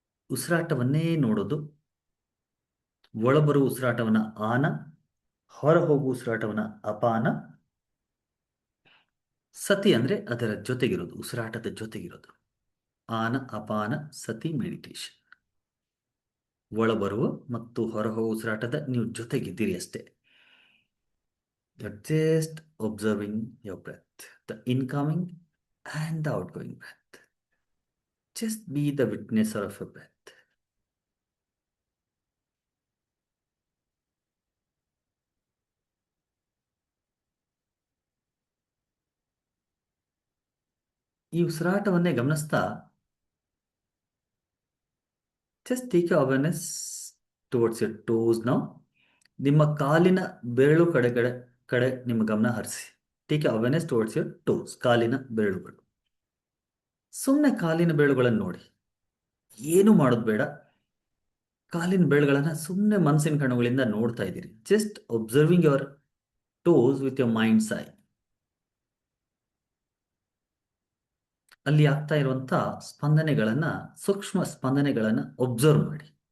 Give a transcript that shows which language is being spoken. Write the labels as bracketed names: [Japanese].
[Kannada] ಉಸಿರಾಟವನ್ನೇ ನೋಡೋದು. ಒಳಬರುವ ಉಸಿರಾಟವನ್ನ ಆನ, ಹೊರ ಹೋಗುವ ಉಸಿರಾಟವನ್ನ ಅಪಾನ. ಸತಿ ಅಂದ್ರೆ ಅದರ ಜೊತೆಗಿರೋದು, ಉಸಿರಾಟದ ಜೊತೆಗಿರೋದು. ಆನ ಅಪಾನ ಸತಿ ಮೆಡಿಟೇಷನ್. ಒಳಬರುವ ಮತ್ತು ಹೊರಹೋಗುವ ಉಸಿರಾಟದ ನೀವು ಜೊತೆಗಿದ್ದೀರಿ ಅಷ್ಟೇ. [English] You're just observing your breath, the incoming and the outgoing breath. Just be the witnesser of your breath. [Kannada] ಈ ಉಸಿರಾಟವನ್ನೇ ಗಮನಿಸ್ತಾ [English] just take your awareness towards your toes now. [Kannada] ನಿಮ್ಮ ಕಾಲಿನ ಬೆರಳು ಕಡೆ ನಿಮ್ಮ ಗಮನ ಹರಿಸಿ. [English] take your awareness towards your toes, [Kannada] ಕಾಲಿನ ಬೆರಳುಗಳು. ಸುಮ್ಮನೆ ಕಾಲಿನ ಬೆರಳುಗಳನ್ನು ನೋಡಿ, ಏನು ಮಾಡೋದು ಬೇಡ. ಕಾಲಿನ ಬೆರಳುಗಳನ್ನ ಸುಮ್ಮನೆ ಮನಸ್ಸಿನ ಕಣ್ಣುಗಳಿಂದ ನೋಡ್ತಾ ಇದ್ದೀರಿ. [English] Just observing your thoughts with your mind's eye. [Kannada] ಅಲ್ಲಿ ಆಗ್ತಾ ಇರುವಂತ ಸ್ಪಂದನೆಗಳನ್ನ, ಸೂಕ್ಷ್ಮ ಸ್ಪಂದನೆಗಳನ್ನ ಒಬ್ಸರ್ವ್ ಮಾಡಿ.